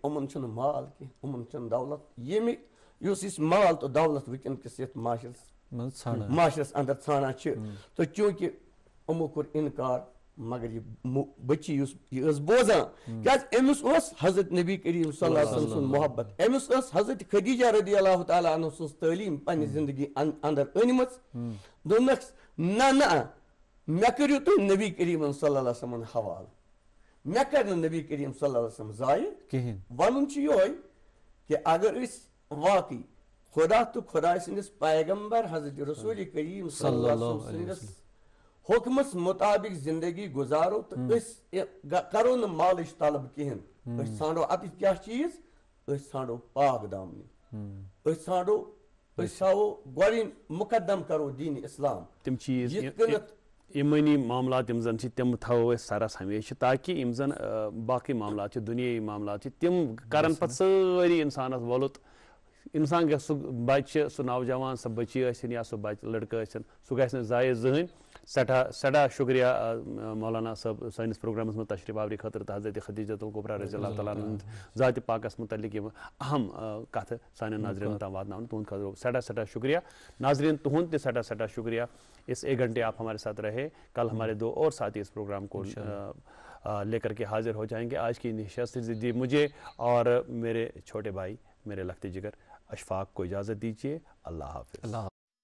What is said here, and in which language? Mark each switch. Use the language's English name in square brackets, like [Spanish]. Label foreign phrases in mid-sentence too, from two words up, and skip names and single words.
[Kashmiri] یِمن چھُنہٕ مال کینٛہہ یِمن چھُنہٕ دولت ییٚمہِ یُس أسۍ مال تہٕ دولت وٕنکیٚنکِس یتھ معاشرس اندر ژھانڈان چھِ تہٕ چوٗنٛکہِ یِمو کوٚر انکار مگر یہِ بٔچی یُس یہِ ٲس بوزان کیازِ أمِس اوس حضرت نبی کریم [Arabic] صلی اللہ علیہ وسلم [Kashmiri] سُنٛد محبت أمِس ٲس حضرت خدیجہ [Arabic] رضی اللہ تعالیٰ عنہ [Kashmiri] سٕنٛز تعلیٖم پننہِ زندگی اندر أنمٕژ دوٚپنَکھ نہ مےٚ کٔرِو تُہۍ نبی کریم [Arabic] صلی اللہ علیہ [Kashmiri] وسلمن حوالہٕ مےٚ کر نہٕ نبی کریم [Arabic] صلی اللہ علیہ وسلم [Kashmiri] ضایہِ کِہینۍ وَنُن چھُ یِہوے کہِ اگر أسۍ واقعی خۄدا تہٕ خۄداے سٕنٛدِس پیغمبر حضرت رسول کریم [Arabic] صلی اللہ علیہ وسلم [Kashmiri] سٕنٛدِس حُکمس مُطابق زندگی گُزارو تہٕ أسۍ کرو نہٕ مالٕچ طلب کِہینۍ أسۍ ژھانڈو اَتِتھ کیاہ چیٖز أسۍ ژھانڈو پاک دامنی أسۍ ژھانڈو أسۍ تھاوو گۄڈٕنۍ مُقدم کرو دیٖنہِ اِسلام تِم چیٖز یِتھ کٔنٮ۪تھ ایٖمٲنی معاملات یِم زن چھِ تِم تھاوو أسۍ سرس ہمیشہِ تاکہِ یِم زن باقٕے معاملات چھِ دُنیٲیی معاملات چھِ تِم کرن پتہٕ سٲری انسانس وۄلُت انسان گژھِ سُہ بچہِ سُہ نوجوان سۄ بٔچی ٲسِنۍ یا سُہ بچہِ لڑکہٕ ٲسِنۍ سُہ گژھِ نہٕ ضایہِ زٕہٕنۍ سٮ۪ٹھاہ شُکریہ مولانا صٲب سٲنِس پروگرامس منٛز تشریٖف آورٕ خٲطرٕ تہٕ حضرت خدیجۃ الکبریٰ [Arabic] رضی اللہ تعالیٰ [Kashmiri] ہُنٛد ذاتِ پاکس متعلق یِم اہم کتھٕ سانٮ۪ن ناظریٖنن تام واتناونہٕ تُہنٛد خٲطرٕ سٮ۪ٹھاہ شُکریہ ناظریٖن تُہنٛد تہِ سٮ۪ٹھاہ شُکریہ [Urdu] اس 1 گھنٹے آپ ہمارے ساتھ رہے کل ہمارے 2 اور ساتھی اس پروگرام کو لے کر کے حاضر ہو جائیں گے آج کی نشست دی مجھے اور میرے چھوٹے بھائی میرے لخت جگر اشفاق کو اجازت دیجیے اللہ حافظ.